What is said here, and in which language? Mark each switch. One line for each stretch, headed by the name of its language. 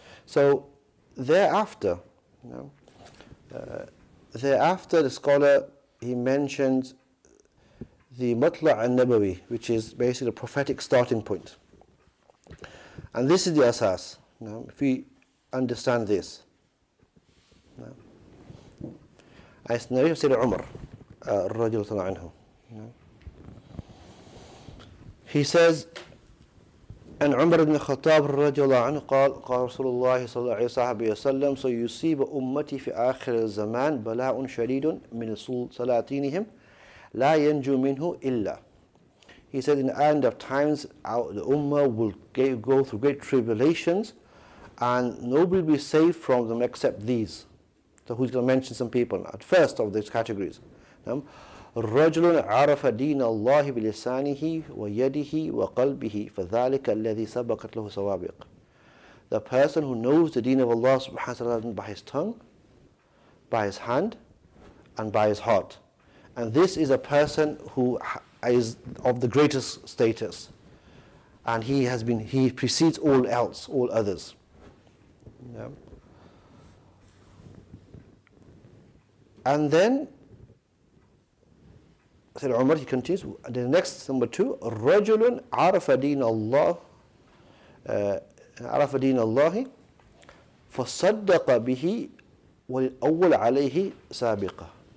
English: So thereafter, the scholar, he mentions the Matla' al-Nabawi, which is basically the prophetic starting point. And this is the asas. If we understand this, And it's narrated Sayyidina Umar, radiallahu anhu. He says, and Umar ibn Khattab radiallahu anhu
Arabic: قال رسول الله صلى الله عليه وسلم سيصيب أمتي في آخر الزمان بلاء شديد من سلاطينهم لا ينجو منه إلا.
English: He said, in the end of times, the Ummah will go through great tribulations, and nobody will be saved from them except these. So who's going to mention some people at first of these categories?
Arabic: رجل عرف دين الله بلسانه ويده وقلبه فذلك الذي سبقت له سوابق.
English: The person who knows the deen of Allah subhanahu wa ta'ala by his tongue, by his hand, and by his heart. And this is a person who is of the greatest status, and he precedes all else, all others. Yeah. And then Sayyidina Umar, he continues, the next number 2,
Arabic: رجل عرف دين الله عرف دين الله فصدق به والأول عليه سابقة.